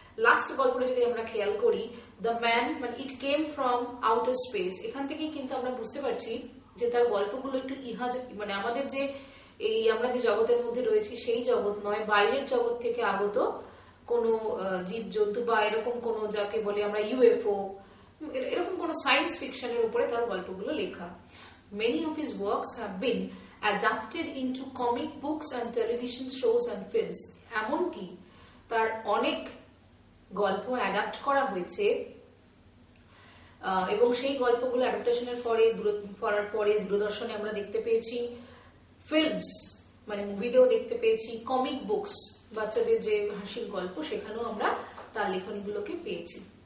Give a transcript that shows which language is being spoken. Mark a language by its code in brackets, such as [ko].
[bn] Last গল্পটা যদি আমরা খেয়াল করি, [en] the man [bn] মানে [en] it came from outer space, [bn] এখান থেকেই কিন্তু আমরা বুঝতে পারছি যে তার গল্পগুলো একটু মানে আমাদের যে এই আমরা যে জগতের মধ্যে রয়েছি সেই জগৎ নয়, বাইরের জগৎ থেকে আগত কোনো জীব জন্তু বা এরকম কোনো যাকে বলে আমরা ইউএফও, এরকম কোনো সায়েন্স ফিকশনের উপরে তার গল্পগুলো লেখা। [en] Many of his works have been adapted into comic books and television shows and films. [bn] এমনকি তার অনেক গল্প অ্যাডাপ্ট করা হয়েছে এবং সেই গল্পগুলো অ্যাডাপ্টেশনের পরে দূরদর্শনে আমরা দেখতে পেয়েছি, ফিল্মস মানে মুভিতেও দেখতে পেয়েছি, কমিক বুকস বাচ্চাদের যে হাসির গল্প সেখানেও আমরা তার লেখনীগুলোকে পেয়েছি।